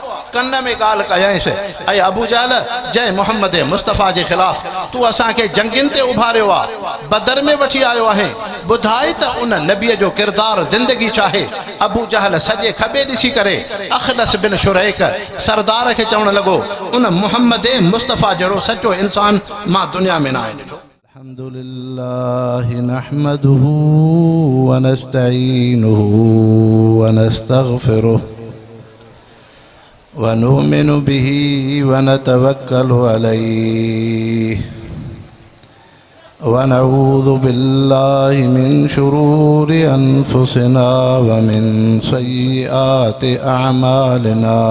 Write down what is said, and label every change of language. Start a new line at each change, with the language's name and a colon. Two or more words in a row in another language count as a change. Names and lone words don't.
Sindhi: कन में ॻाल्हि कयईंसि, ऐं अबू जहल जंहिं मोहम्मद मुस्तफ़ा जे ख़िलाफ़ तूं असांखे जंगियुनि ते उभारियो आहे, बदर में वठी आयो आहे, ॿुधाए त उन नबीअ जो किरदारु ज़िंदगी छा आहे। अबू जहल सॼे खॿे ॾिसी करे अखनस बिन शुरैक सरदार खे चवणु लॻो, उन मोहम्मद मुस्तफ़ा जहिड़ो सचो इंसान मां दुनिया में न आहे ॾिठो।
Arabic: الحمد لله نحمده ونستعينه ونستغفره ونؤمن به ونتوكل عليه ونعوذ بالله من شرور أنفسنا ومن سيئات أعمالنا.